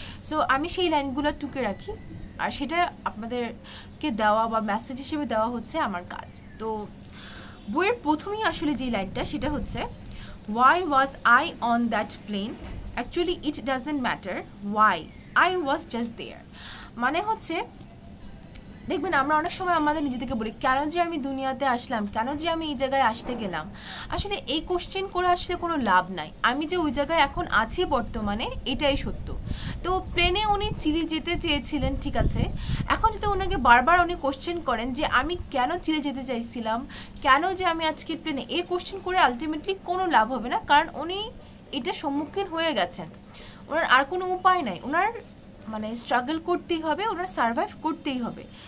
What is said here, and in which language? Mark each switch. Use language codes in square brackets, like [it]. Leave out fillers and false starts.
[bn] So আমি সেই লাইনগুলো টুকে রাখি, আর সেটা আপনাদেরকে দেওয়া বা মেসেজ হিসেবে দেওয়া হচ্ছে আমার কাজ। তো বইয়ের প্রথমেই আসলে যে লাইনটা সেটা হচ্ছে, [en] why was I on that plane? Actually it doesn't matter why, I was just there। [bn] মানে হচ্ছে দেখবেন আমরা অনেক সময় আমাদের নিজেদেরকে বলি কেন যে আমি দুনিয়াতে আসলাম, কেন যে আমি এই জায়গায় আসতে গেলাম। আসলে এই কোশ্চেন করে আসলে কোনো লাভ নাই, আমি যে ওই জায়গায় এখন আছি বর্তমানে এটাই সত্য। তো প্লেনে উনি চিলি যেতে চেয়েছিলেন, ঠিক আছে, এখন যদি ওনাকে বারবার উনি কোশ্চেন করেন যে আমি কেন চিলি যেতে চাইছিলাম, কেন যে আমি আজকের প্লেনে, এই কোশ্চেন করে আলটিমেটলি কোনো লাভ হবে না, কারণ উনি এটা সম্মুখীন হয়ে গেছেন, ওনার আর কোনো উপায় নাই, ওনার মানে স্ট্রাগল করতেই হবে, ওনার সার্ভাইভ করতেই হবে।